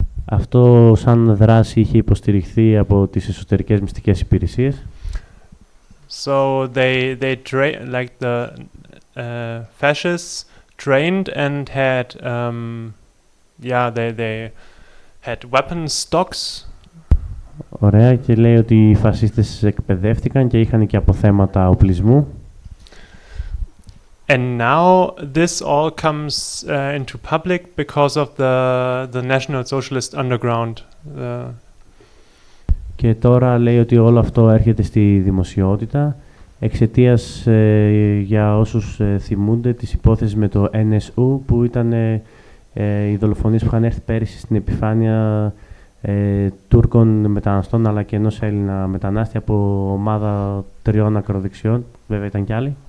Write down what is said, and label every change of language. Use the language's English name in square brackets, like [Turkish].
[Greek] Αυτό σαν δράση είχε υποστηριχθεί από τις εσωτερικές μυστικές υπηρεσίες. [English] So they like the fascists trained and had they had weapon stocks. [Greek] Ωραία, και λέει ότι οι φασίστες εκπαιδεύτηκαν και είχαν και αποθέματα οπλισμού. [English] And now this all comes into public because of the National Socialist Underground. [Greek] Και τώρα λέει ότι όλο αυτό έρχεται στη δημοσιότητα εξαιτίας, για όσους θυμούνται, της υπόθεσης με το NSU, που ήταν οι δολοφονίες που είχαν έρθει πέρυσι στην επιφάνεια Τούρκων μεταναστών αλλά και ενός Έλληνα μετανάστη από ομάδα 3 ακροδεξιών. Βέβαια ήταν κι άλλοι.